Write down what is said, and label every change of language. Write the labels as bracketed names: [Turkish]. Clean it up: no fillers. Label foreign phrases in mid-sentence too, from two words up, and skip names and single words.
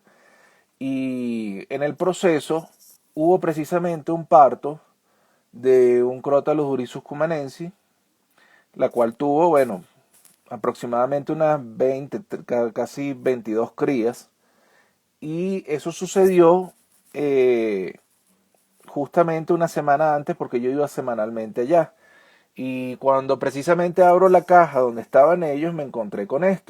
[Spanish] Y en el proceso hubo precisamente un parto de un Crotalus oryzus cumanensis, la cual tuvo, bueno, aproximadamente unas 20, casi 22 crías. Y eso sucedió justamente una semana antes porque yo iba semanalmente allá. Y cuando precisamente abro la caja donde estaban ellos, me encontré con esto.